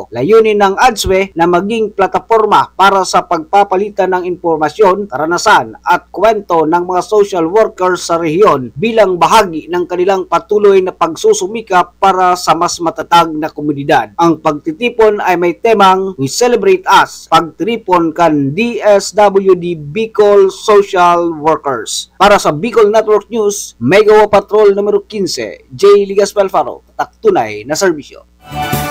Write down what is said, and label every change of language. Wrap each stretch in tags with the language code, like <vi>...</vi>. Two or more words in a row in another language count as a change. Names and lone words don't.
<tl>Layunin ng ADSWI na maging plataforma para sa pagpapalitan ng impormasyon, karanasan at kwento ng mga</tl> <en>social workers</en> <tl>sa rehiyon bilang bahagi ng kanilang patuloy na pagsusumikap para sa mas matatag na komunidad. Ang pagtitipon ay may temang</tl> <en>We Celebrate Us,</en> <bik>pagtiripon kan DSWD Bicol</bik> <en>Social Workers.</en> <tl>Para sa Bicol Network News, Megawa Patrol No. 15, J. Legazpi Alfaro, tatak tunay na serbisyo.</tl>